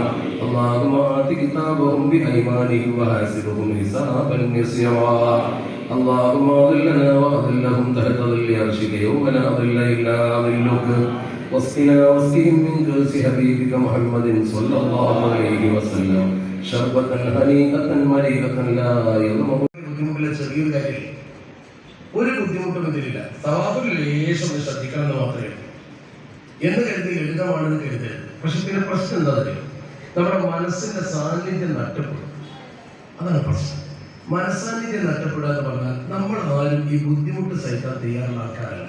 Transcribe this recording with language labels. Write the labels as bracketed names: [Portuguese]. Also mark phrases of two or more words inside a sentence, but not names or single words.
[Arabic] اللهم آت كتابهم بأيمانهم وحاسبهم حسابا يسيرا. اللهم أظلنا وأظلهم تحت ظل عرشك يوم لا ظل إلا ظلك. واسقنا واسقهم من كأس حبيبك محمد صلى الله عليه وسلم شربة هنيئة مريئة لا يظمأ. [Malayalam] ഒരു ബുദ്ധിമുട്ടും ഇതിലില്ല. സവാബിൽ ലേശം ശ്രദ്ധിക്കണം എന്ന് മാത്രമേ എന്ന് കരുതി ലളിതമാണെന്ന് കരുതരുത്. പക്ഷെ പിന്നെ പ്രശ്നം എന്താ അറിയോ? നമ്മുടെ മനസ്സിന്റെ സാന്നിധ്യം നഷ്ടപ്പെടും. അതാണ് പ്രശ്നം. മനസ്സാന്നിധ്യം നഷ്ടപ്പെടുക എന്ന് പറഞ്ഞാൽ നമ്മൾ ആരും ഈ ബുദ്ധിമുട്ട് സഹിക്കാൻ തയ്യാറുള്ള ആൾക്കാരല്ല.